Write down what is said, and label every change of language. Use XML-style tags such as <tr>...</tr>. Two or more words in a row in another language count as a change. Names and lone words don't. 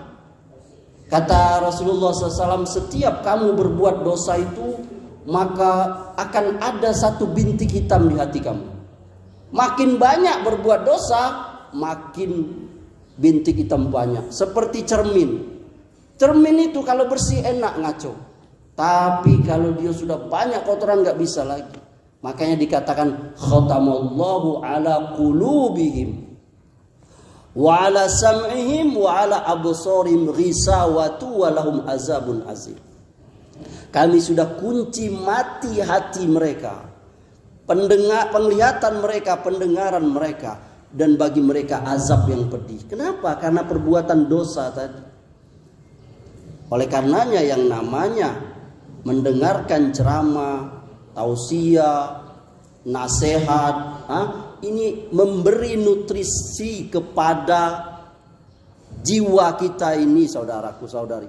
<id>Kata Rasulullah SAW, setiap kamu berbuat dosa itu, maka akan ada satu bintik hitam di hati kamu. Makin banyak berbuat dosa, makin bintik hitam banyak. Seperti cermin. Cermin itu kalau bersih enak ngaco. Tapi kalau dia sudah banyak kotoran nggak bisa lagi. Makanya dikatakan</id> <ar>خَتَمَ اللَّهُ عَلَىٰ قُلُوبِهِمْ وَعَلَىٰ سَمْعِهِمْ وَعَلَىٰ أَبْصَارِهِمْ غِشَاوَةٌ وَلَهُمْ عَذَابٌ عَظِيمٌ.</ar> <id>Kami sudah kunci mati hati mereka, penglihatan mereka, pendengaran mereka, dan bagi mereka azab yang pedih. Kenapa? Karena perbuatan dosa tadi. Oleh karenanya yang namanya mendengarkan ceramah, tausiah, nasihat, ini memberi nutrisi kepada jiwa kita ini, saudaraku, saudari.</id>